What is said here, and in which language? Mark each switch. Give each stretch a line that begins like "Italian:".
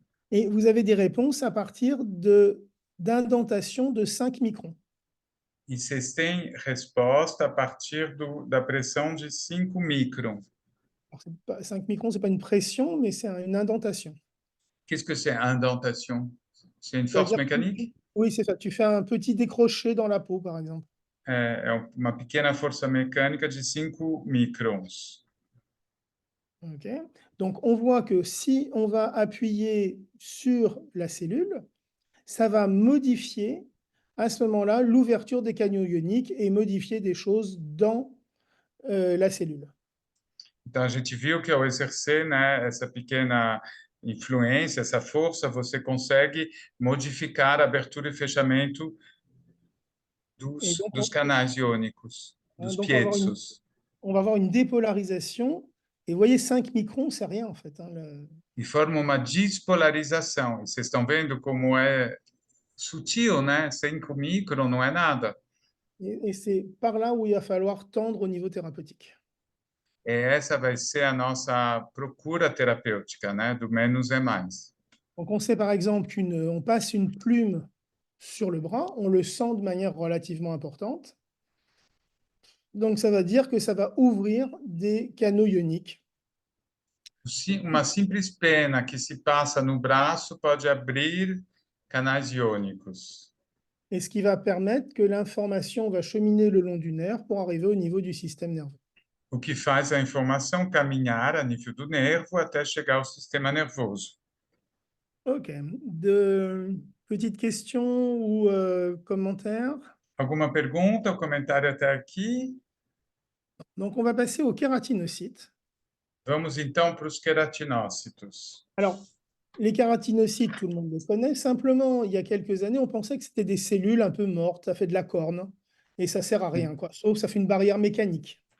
French: Et vous avez des réponses à partir d'indentation de 5 microns.
Portuguese: E vocês têm resposta a partir da pressão de 5 microns.
French: 5 microns, ce n'est pas une pression, mais c'est une indentation. Qu'est-ce que c'est indentation? C'est une force C'est-à-dire que mécanique? oui, c'est ça. Tu fais un petit décroché dans la peau, par exemple.
Portuguese: É uma pequena força mecânica de 5 microns. Ok.
French: Donc, on voit que si on va appuyer sur la cellule, ça va modifier à ce moment-là l'ouverture des canaux ioniques et modifier des choses dans la cellule.
Portuguese: Então, a gente viu que ao exercer, né, essa pequena influência, essa força, você consegue modificar a abertura e fechamento
French: Et donc,
Portuguese: dos canais iônicos, dos
French: donc
Portuguese: piezos.
French: on va avoir une dépolarisation. Et vous voyez, 5 microns, c'est rien en fait.
Portuguese: E forma uma despolarização. Vocês estão vendo como é sutil, né? 5 microns não é nada.
French: Et c'est par là où il va falloir tendre au niveau thérapeutique.
Portuguese: Essa vai ser a nossa procura terapêutica, né? Do menos é mais.
French: Donc, on sait par exemple qu'on passe une plume sur le bras, on le sent de manière relativement importante. Donc, ça va dire que ça va ouvrir des canaux ioniques.
Portuguese: Uma simples pena que se passa no braço pode abrir canais iônicos.
French: Et ce qui va permettre que l'information va cheminer le long du nerf pour arriver au niveau du système nerveux.
Portuguese: O que faz a informação caminhar a nível do nervo até chegar ao sistema nervoso.
French: Ok. De petites questions ou commentaires?
Portuguese: Alguma pergunta ou comentário até aqui?
French: Donc, on va passer aux kératinocytes.
Portuguese: Vamos então para os queratinócitos.
French: Alors, les kératinocytes, tout le monde les connaît. Simplement, il y a quelques années, on pensait que c'était des cellules un peu mortes, ça fait de la corne, et ça sert à rien, quoi. Sauf ça fait une barrière mécanique.